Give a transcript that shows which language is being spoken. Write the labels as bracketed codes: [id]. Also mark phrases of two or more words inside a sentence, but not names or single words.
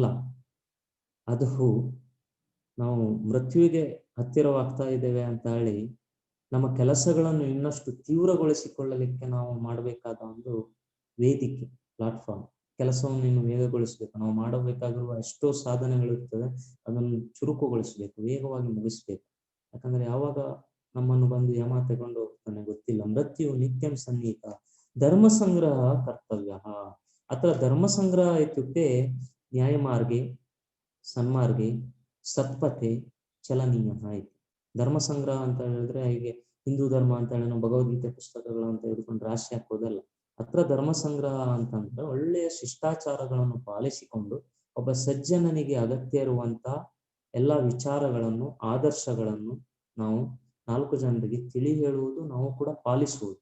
[kn] ಅದು ನಾವು ಮೃತ್ಯುವಿಗೆ ಹತ್ತಿರವಾಗ್ತಾ ಇದ್ದೇವೆ ಅಂತ ಹೇಳಿ ನಮ್ಮ ಕೆಲಸಗಳನ್ನು ಇನ್ನಷ್ಟು ತೀವ್ರಗೊಳಿಸಿಕೊಳ್ಳಲಿಕ್ಕೆ ನಾವು ಮಾಡಬೇಕಾದ ಒಂದು ವೇದಿಕೆ, ಪ್ಲಾಟ್ಫಾರ್ಮ್. ಕೆಲಸವನ್ನು ಇನ್ನು ವೇಗಗೊಳಿಸಬೇಕು. ನಾವು ಮಾಡಬೇಕಾಗಿರುವ ಎಷ್ಟೋ ಸಾಧನೆಗಳಿರ್ತದೆ, ಅದನ್ನು ಚುರುಕುಗೊಳಿಸಬೇಕು, ವೇಗವಾಗಿ ಮುಗಿಸ್ಬೇಕು. ಯಾಕಂದ್ರೆ ಯಾವಾಗ ನಮ್ಮನ್ನು ಬಂದು ಯಮ ತಗೊಂಡು ಹೋಗ್ತಾನೆ ಗೊತ್ತಿಲ್ಲ. [sa] ಮೃತ್ಯು ನಿತ್ಯಂ ಸನ್ನಿಹಿತ ಧರ್ಮ ಸಂಗ್ರಹ ಕರ್ತವ್ಯ. ಅತ್ರ ಧರ್ಮ ಸಂಗ್ರಹ ಇತ್ಯುಕ್ತೆ ನ್ಯಾಯಮಾರ್ಗೆ ಸನ್ಮಾರ್ಗೆ ಸತ್ಪಥೆ ಚಲನೀಯ ಇತಿ. [kn] ಧರ್ಮ ಸಂಗ್ರಹ ಅಂತ ಹೇಳಿದ್ರೆ ಹೀಗೆ ಹಿಂದೂ ಧರ್ಮ ಅಂತ ಹೇಳಿ ನಾವು ಭಗವದ್ಗೀತೆ ಪುಸ್ತಕಗಳು ಅಂತ ಹೇಳಿಕೊಂಡು ರಾಶಿ ಹಾಕೋದಲ್ಲ. ಹತ್ರ ಧರ್ಮ ಸಂಗ್ರಹ ಅಂತಂದ್ರೆ ಒಳ್ಳೆಯ ಶಿಷ್ಟಾಚಾರಗಳನ್ನು ಪಾಲಿಸಿಕೊಂಡು ಒಬ್ಬ ಸಜ್ಜನನಿಗೆ ಅಗತ್ಯ ಇರುವಂತ ಎಲ್ಲ ವಿಚಾರಗಳನ್ನು, ಆದರ್ಶಗಳನ್ನು ನಾವು 4 ಜನರಿಗೆ ತಿಳಿ ಹೇಳುವುದು, ನಾವು ಕೂಡ ಪಾಲಿಸುವುದು.